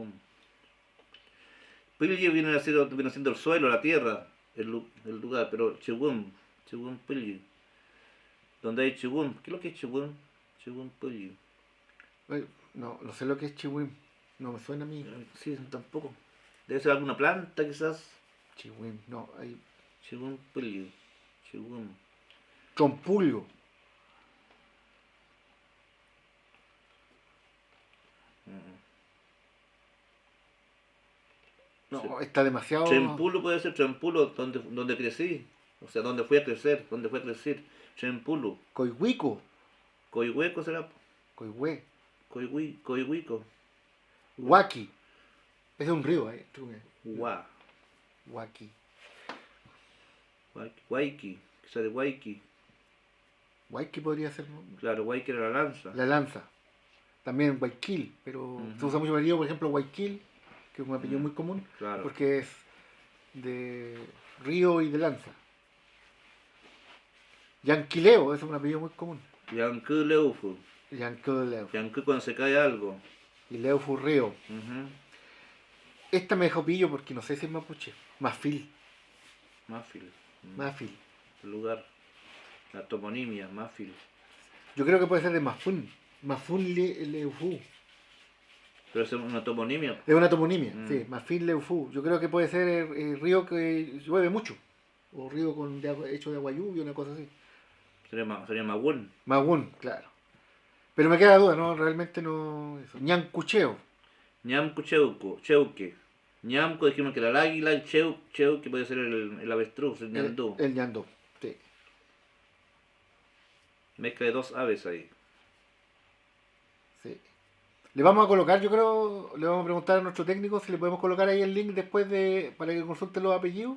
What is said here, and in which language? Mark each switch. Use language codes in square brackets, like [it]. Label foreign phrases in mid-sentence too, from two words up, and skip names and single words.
[es] Pilli viene siendo el suelo, la tierra, el lugar, pero [arn] Chiwum Pilli. [es] Donde hay Chiwum, ¿qué es lo que es Chiwum? [arn] Chiwum Pilli. [es] No sé lo que es chihuim. No me suena a mí. Sí, tampoco. Debe ser alguna planta quizás. Chihuim, no, hay. [arn] Chiwum Pilli. Chiwum. [es] Chompulio. No, está demasiado. Chempulo puede ser Chempulo, donde crecí. O sea, donde fui a crecer, donde fue a crecer. Chempulo. Coihuico. Coihueco será. Coihue. Coihuico. Huaki. Ese es un río, Gua. Huaki. Waiki. Quizá de Waiki. Huaki podría ser, ¿no? Claro, Waiki era la lanza. La lanza. También Guayquil, pero se usa mucho apellido, por ejemplo, Guayquil, que es un apellido muy común, Claro. porque es de río y de lanza. Yanquileo, ese es un apellido muy común. [arn] Yankú Leufu. [es] Yanquileo. Yankú cuando se cae algo. Y Leufu río. Ujú. Esta me dejó pillo porque no sé si es mapuche. Mafil. Mafil. Mafil. El lugar. La toponimia, Mafil. Yo creo que puede ser de Mafun. [arn] Mafun Leufu. [es] Pero es una toponimia. Es una toponimia, Mm. sí. Mafil Leufu. Yo creo que puede ser el río que llueve mucho. O río hecho de agua lluvia, una cosa así. Sería Magun. Magún, claro. Pero me queda la duda, ¿no? Realmente no. Eso. Ñancucheo. Ñamco Cheuque. Ñamco dijimos que era el águila, el Cheuque puede ser el avestruz, el ñandú. El ñandú, sí. Mezcla de dos aves ahí. Sí. Le vamos a colocar, yo creo, le vamos a preguntar a nuestro técnico si le podemos colocar ahí el link después para que consulte los apellidos.